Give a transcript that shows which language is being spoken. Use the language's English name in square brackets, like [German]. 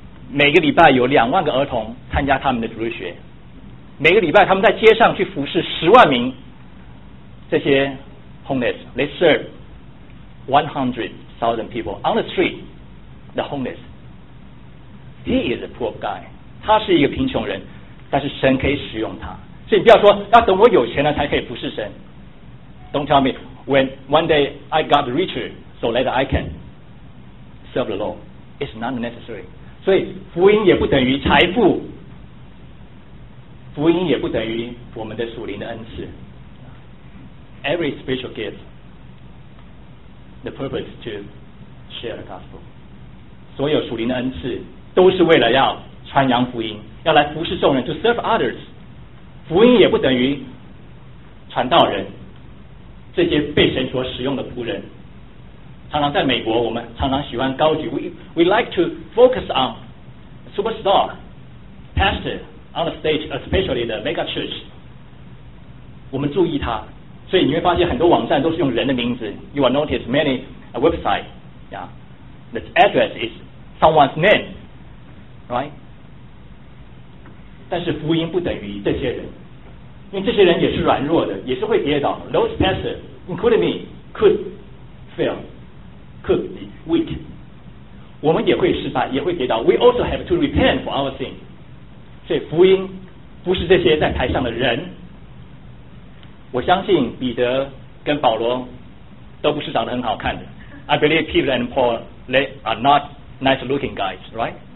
[Chinese] 每个礼拜有20,000个儿童参加他们的主日学，每个礼拜他们在街上去服侍100,000这些 homeless. [English] They serve 100,000 people on the street, the homeless. He is a poor guy. [Chinese] 他是一个贫穷人，但是神可以使用他。所以你不要说要等我有钱了才可以服侍神。 [English] Don't tell me when one day I got richer so that I can serve the Lord. It's not necessary. [Chinese] 所以福音也不等于财富，福音也不等于我们的属灵的恩赐。 [English] Every spiritual gift the purpose to share the gospel， [Chinese] 所有属灵的恩赐都是为了要传扬福音，要来服侍众人， [English] to serve others。 [Chinese] 福音也不等于传道人，这些被神所使用的仆人。常常在美国我们常常喜欢高举， [English] we like to focus on superstar pastor on the stage， especially the mega church， [Chinese] 我们注意他。所以你会发现很多网站都是用人的名字， [English] you will notice many websites、yeah. the address is someone's name， right？ [Chinese] 但是福音不等于这些人，因为这些人也是软弱的，也是会跌倒。 [English] Those pastors including me could fail， could be weak， [Chinese] 我们也会失败，也会跌倒。 [English] We also have to repent for our sin。 [Chinese] 所以福音不是这些在台上的人。我相信彼得跟保罗都不是长得很好看的。 [English] I believe Peter and Paul they are not nice looking guys， right？